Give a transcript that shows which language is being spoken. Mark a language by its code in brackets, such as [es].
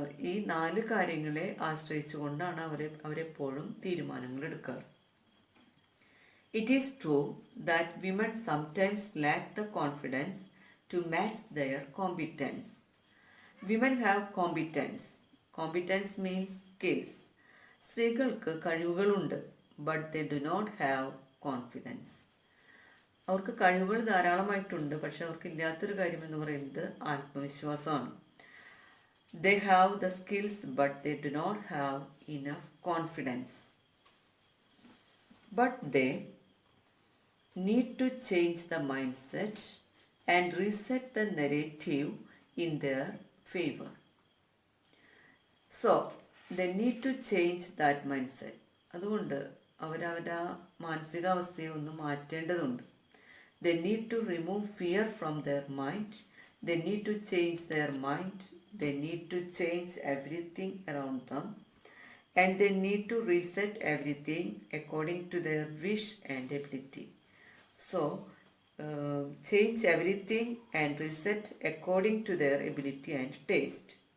[ml] ഈ 4 കാര്യങ്ങളെ ആശ്രയിച്ചുകൊണ്ടാണ് അവരെപ്പോഴും തീരുമാനങ്ങൾ എടുക്കാറ്. [en] It is true that women sometimes lack the confidence to match their competence. Women have competence. Competence means skills. [ml] സ്ത്രീകൾക്ക് കഴിവുകളുണ്ട്, [en] but they do not have confidence. [ml] അവർക്ക് കഴിവുകൾ ധാരാളമായിട്ടുണ്ട്, പക്ഷെ അവർക്കില്ലാത്തൊരു കാര്യം എന്ന് പറയുന്നത് ആത്മവിശ്വാസമാണ്. [en] They have the skills, but they do not have enough confidence. But they need to change the mindset and reset the narrative in their favor. So, they need to change that mindset. [ml] അതുകൊണ്ട് അവരവരുടെ മാനസികാവസ്ഥയെ ഒന്ന് മാറ്റേണ്ടതുണ്ട്. [en] They need to remove fear from their mind. They need to change their mind. They need to change everything around them. And they need to reset everything according to their wish and ability. So, change everything and reset according to their ability and taste.